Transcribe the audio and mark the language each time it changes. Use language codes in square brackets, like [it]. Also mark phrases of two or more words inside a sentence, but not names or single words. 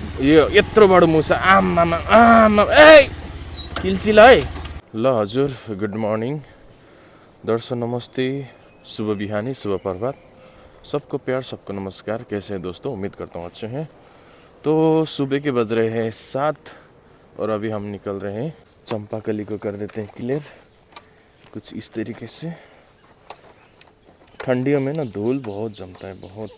[ne] यो यत्रो बडो मुसा आमामा आमा ए किल्चिल है। ल हजुर [en] good morning [ne] दर्शन नमस्ते शुभ बिहानी [hi] शुभ प्रभात सबको प्यार सबको नमस्कार। कैसे हैं दोस्तों, उम्मीद करता हूँ अच्छे हैं। तो सुबह के बज रहे हैं 7 और अभी हम निकल रहे हैं। चंपाकली को कर देते हैं क्लियर कुछ इस तरीके से। ठंडियों में ना धूल बहुत जमता है बहुत।